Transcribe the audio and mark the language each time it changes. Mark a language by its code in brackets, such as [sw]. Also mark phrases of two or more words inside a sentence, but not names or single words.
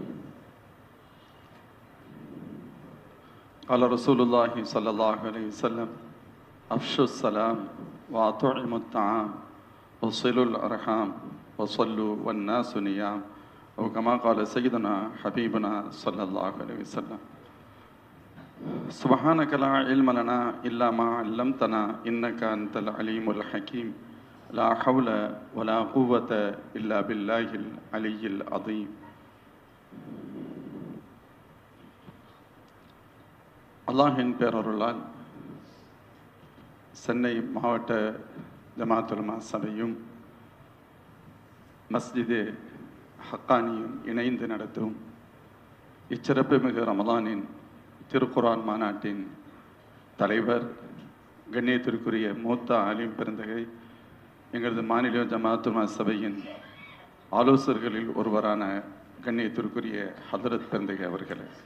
[ar] قال رسول الله صلى الله عليه وسلم: أفشوا السلام وأطعموا الطعام وصلوا الأرحام وصلوا والناس نيام، أو كما قال سيدنا حبيبنا صلى الله عليه وسلم. سبحانك لا علم لنا إلا ما علمتنا إنك أنت العليم الحكيم. لا حول ولا قوة إلا بالله العلي العظيم. [ta] அல்லாஹின் பேரருளால் சென்னை மாவட்ட ஜமாத்துல் உலமா சபையும் மஸ்ஜிது ஹக்கானியும் இணைந்து நடத்தும் இச்சிறப்பு மிகு ரமலானின் திருக்குரான் மாநாட்டின் தலைவர், கண்ணியத்திற்குரிய மூத்த ஆலிம் பெருந்தகை, எங்களது மாநில ஜமாத்துல் உலமா சபையின் ஆலோசகர்களில் ஒருவரான கண்ணியத்திற்குரிய ஹதரத் பெருந்தகை அவர்களே,